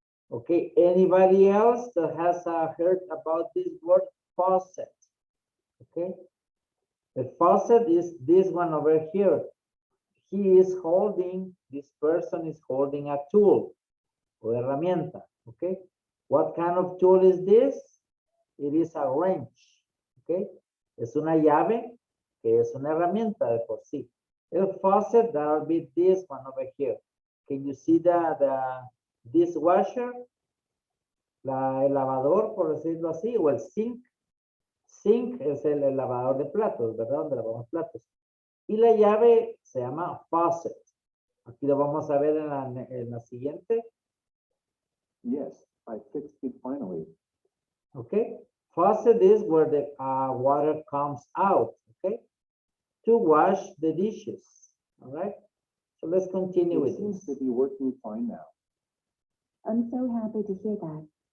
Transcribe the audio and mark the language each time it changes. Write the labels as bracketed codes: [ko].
[en] Okay, anybody else that has heard about this word faucet? Okay, the faucet is this one over here. This person is holding a tool or herramienta, okay? What kind of tool is this? It is a wrench, okay? [es] Es una llave que es una herramienta de por sí. [en] El faucet, that'll be this one over here. Can you see the dishwasher? [es] El lavador, por decirlo así, o el sink. Sink es el lavador de platos, ¿verdad? Donde lavamos platos. Y la llave se llama faucet. Aquí lo vamos a ver en la siguiente. [en] Yes, I fixed it finally. Okay, faucet is where the water comes out, okay, to wash the dishes. All right, so let's continue with this. be working fine now. I'm so happy to hear that.